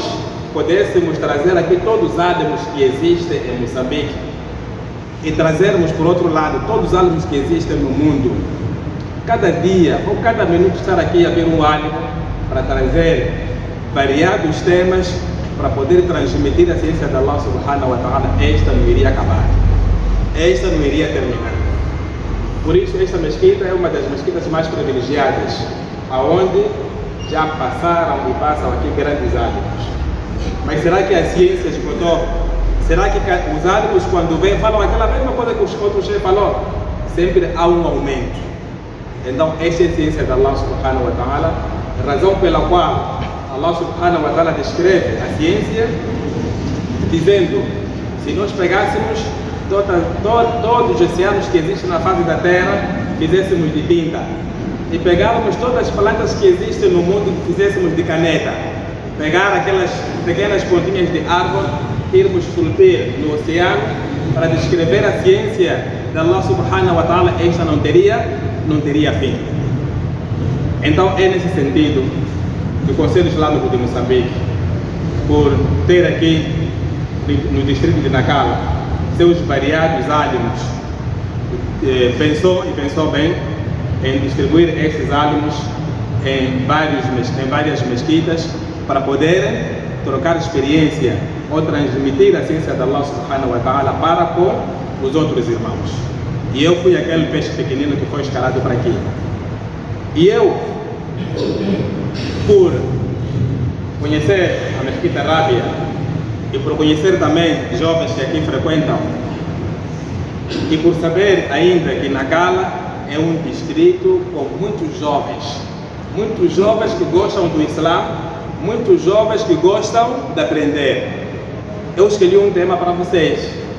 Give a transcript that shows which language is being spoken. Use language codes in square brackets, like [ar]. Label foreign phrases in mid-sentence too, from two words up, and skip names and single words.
[pt] pudéssemos trazer aqui todos os álamos que existem em Moçambique e trazermos por outro lado todos os álamos que existem no mundo, cada dia ou cada minuto estar aqui a ver um álamo para trazer variados temas para poder transmitir a ciência de [ar] الله سبحانه وتعالى, [pt] esta não iria acabar, esta não iria terminar. Por isso esta mesquita é uma das mesquitas mais privilegiadas, aonde já passaram e passam aqui grandes álamos. Mas será que a ciência esgotou? Será que os álamos quando vêm falam aquela mesma coisa que os outros já falou? Sempre há um aumento. Então esta é a ciência de [ar] الله سبحانه وتعالى, [pt] razão pela qual [ar] الله سبحانه وتعالى [pt] descreve a ciência dizendo: se nós pegássemos todos os oceanos que existem na face da terra, fizéssemos de tinta, e pegávamos todas as plantas que existem no mundo e fizéssemos de caneta, pegar aquelas pequenas pontinhas de árvore, irmos esculpir no oceano para descrever a ciência de [ar] الله سبحانه وتعالى, [pt] esta não teria fim. Então é nesse sentido que o Conselho Islâmico de Moçambique, por ter aqui no distrito de Nacala seus variados álamos, pensou bem em distribuir esses álamos em várias mesquitas para poderem trocar experiência ou transmitir a ciência de [ar] الله سبحانه وتعالى [pt] para com os outros irmãos. E eu fui aquele peixe pequenino que foi escalado para aqui. E eu, por conhecer a Mesquita Rábia e por conhecer também jovens que aqui frequentam, e por saber ainda que Nacala é um distrito com muitos jovens que gostam do Islã, muitos jovens que gostam de aprender, eu escolhi um tema para vocês.